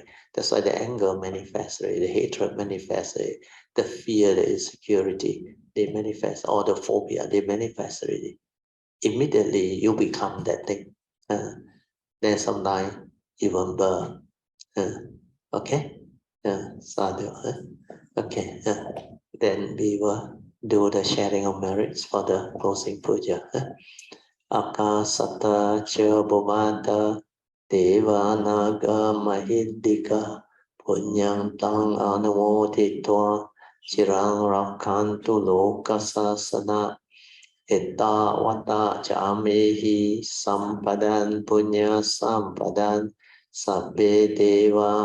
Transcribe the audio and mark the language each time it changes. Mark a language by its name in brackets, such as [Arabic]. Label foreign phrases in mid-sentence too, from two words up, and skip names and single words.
[English] That's why the anger manifests already, the hatred manifests already, the fear, the insecurity, they manifest, or the phobia, they manifest already. Immediately you become that thing. Then sometimes even burn. Okay? Sadhu. Okay. Then we will do the sharing of merits for the closing puja. [Pali] Akasata cha bhumata devanaga mahindika punyang tang anumoditva chirang rakantu lokasasana etta vata chamehi sampadan punya sampadan sabbe deva